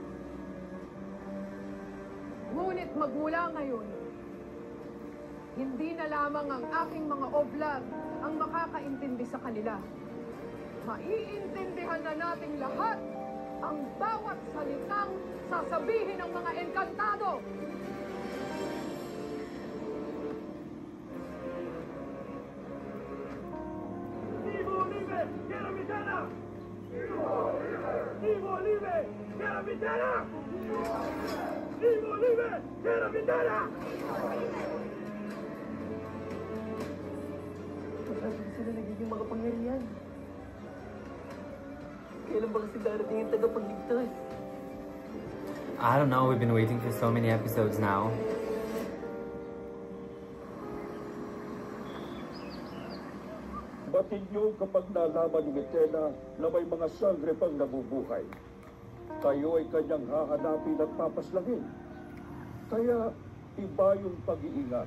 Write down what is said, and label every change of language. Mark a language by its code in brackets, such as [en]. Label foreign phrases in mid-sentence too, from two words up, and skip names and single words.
[tl] Ngunit magmula ngayon, hindi na lamang ang aking mga oblad ang makakaintindi sa kanila. Maiintindihan na nating lahat ang bawat salitang sasabihin ng mga engkantado. [es] ¡Vivo libre! ¡Quiero Vitara! ¡Vivo libre! ¡Quiero Vitara! [tl] Pagkakit sila nagiging makapangyarihan. Kailan ba kasi darating yung tagapagligtas? [en] I don't know, we've been waiting for so many episodes now. [tl] Batid niyo kapag nalaman ni Mitena na may mga sangre pang nabubuhay. Kayo ay kanyang hahanapin at papaslangin. Kaya iba yung pag-iingat.